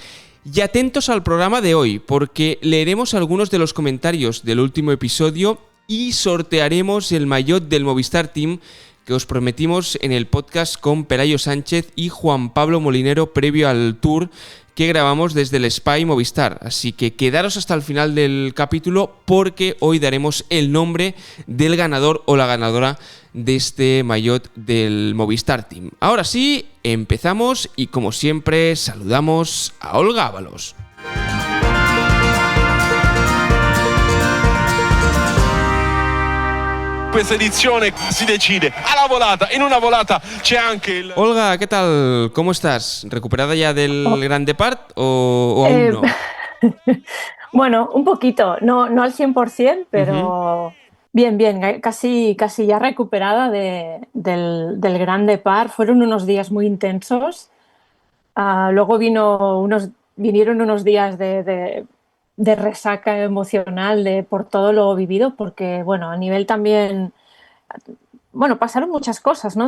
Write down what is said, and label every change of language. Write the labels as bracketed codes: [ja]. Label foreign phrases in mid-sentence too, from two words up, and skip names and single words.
[es] Y atentos al programa de hoy, porque leeremos algunos de los comentarios del último episodio y sortearemos el maillot del Movistar Team que os prometimos en el podcast con Pelayo Sánchez y Juan Pablo Molinero previo al Tour que grabamos desde el Spy Movistar. Así que quedaros hasta el final del capítulo porque hoy daremos el nombre del ganador o la ganadora de este maillot del Movistar Team. Ahora sí, empezamos y como siempre saludamos a Olga Ábalos. [it] Questa edizione si decide alla volata, in una volata c'è anche il... [es] Olga, ¿qué tal? ¿Cómo estás? ¿Recuperada ya del Gran Depart o aún no? Bueno, un poquito, no al 100%, pero bien, casi ya recuperada del Gran Depart. Fueron unos días muy intensos. Luego vinieron unos días de resaca emocional por todo lo vivido, porque bueno, a nivel también, bueno, pasaron muchas cosas, ¿no?